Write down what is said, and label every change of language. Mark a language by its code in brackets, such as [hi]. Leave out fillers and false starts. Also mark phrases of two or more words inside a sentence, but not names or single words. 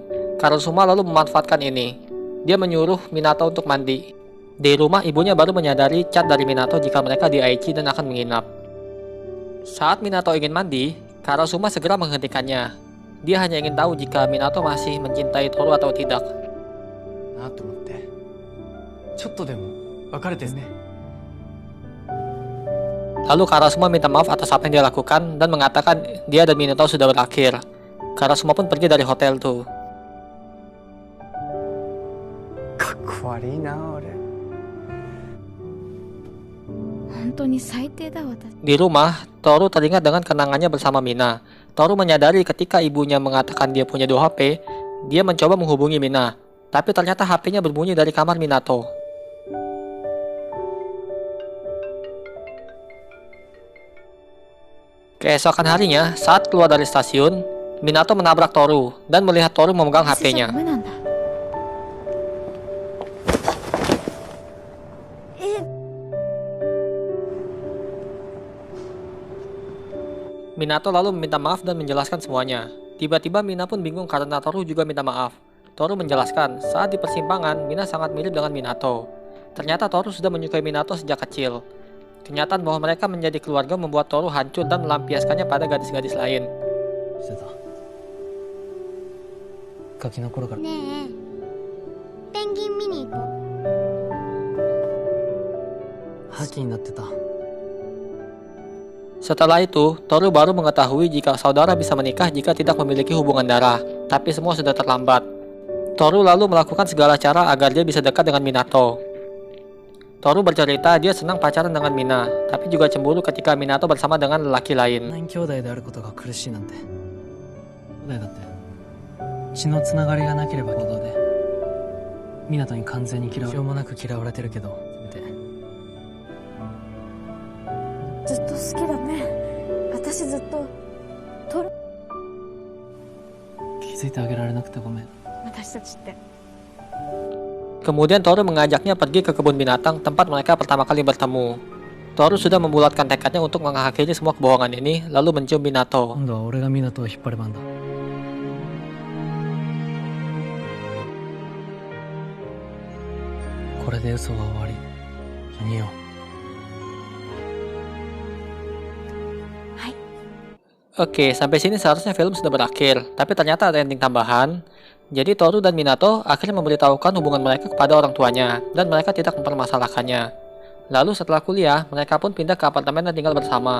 [id] Karasuma lalu memanfaatkan ini. Dia menyuruh Minato untuk mandi. Di rumah, ibunya baru menyadari chat dari Minato jika mereka di Aichi dan akan menginap. Saat Minato ingin mandi, Karasuma segera menghentikannya. Dia hanya ingin tahu jika Minato masih mencintai Toru atau tidak. [ja] なと思って。ちょっとでも別れてね。 [id] Lalu Karasuno minta maaf atas apa yang dia lakukan dan mengatakan dia dan Minato sudah berakhir. Karasuno pun pergi dari hotel tuh. [ja] かっこ悪いな俺。本当に最低だ私。 [id] Di rumah, Toru teringat dengan kenangannya bersama Mina. Toru menyadari ketika ibunya mengatakan dia punya 2 HP, dia mencoba menghubungi Mina. Tapi ternyata HP-nya berbunyi dari kamar Minato. Keesokan harinya, saat keluar dari stasiun, Minato menabrak Toru dan melihat Toru memegang [ja] 忘れちゃ [id] HP-nya. [ja] ダメなんだ。 [id] Minato lalu meminta maaf dan menjelaskan semuanya. Tiba-tiba Mina pun bingung karena Toru juga minta maaf. Toru menjelaskan, saat di persimpangan, Mina sangat mirip dengan Minato. Ternyata Toru sudah menyukai Minato sejak kecil. Kenyataan bahwa mereka menjadi keluarga membuat Toru hancur dan melampiaskannya pada gadis-gadis lain. [ja] してたガキの頃からねえ、ペンギン見に行こう。覇気になってた。 [id] Setelah itu, Toru baru mengetahui jika saudara bisa menikah jika tidak memiliki hubungan darah. Tapi semua sudah terlambat. Toru lalu melakukan segala cara agar dia bisa dekat dengan Minato. Toru bercerita dia senang pacaran dengan Mina, tapi juga cemburu ketika Minato bersama dengan lelaki lain. [ja] 兄弟であることが苦しいなんて。兄弟だって血のつながりがなければ行動で湊に完全に嫌われ、しょうもなく嫌われてるけど、せめてずっと好きだね。私ずっと気づいてあげられなくてごめん。私たちって。 [id] Kemudian Toru mengajaknya pergi ke kebun binatang tempat mereka pertama kali bertemu. Toru sudah membulatkan tekadnya untuk mengakhiri semua kebohongan ini, lalu mencium Minato. [ja] 今度は俺が湊を引っ張る番だ。これで嘘は終わり。ニオ。 [id] Oke, sampai sini seharusnya film sudah berakhir, tapi ternyata ada ending tambahan. Jadi Toru dan Minato akhirnya memberitahukan hubungan mereka kepada orang tuanya, dan mereka tidak mempermasalahkannya. Lalu setelah kuliah, mereka pun pindah ke apartemen dan tinggal bersama.